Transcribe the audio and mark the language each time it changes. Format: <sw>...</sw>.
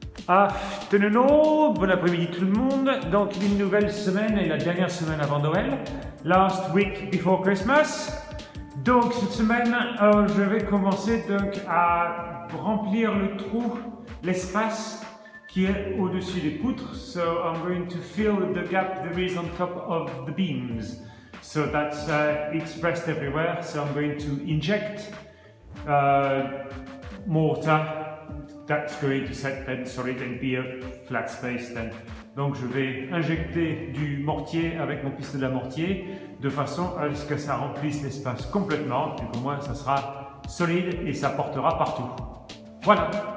<fr>Afternoon, bon après-midi tout le monde. Donc une nouvelle semaine et la dernière semaine avant Noël.</fr> <en>Last week before Christmas.</en> <fr>Donc cette semaine, je vais commencer donc à remplir le trou, l'espace qui est au-dessus des poutres.</fr> <en>So I'm going to fill the gap there is on top of the beams. So that's expressed everywhere. So I'm going to inject mortar. That's going to set then solid and be a flat space then.</en> <fr>Donc je vais injecter du mortier avec mon pistolet à mortier de façon à ce que ça remplisse l'espace complètement et pour moi ça sera solide et ça portera partout. Voilà.</fr>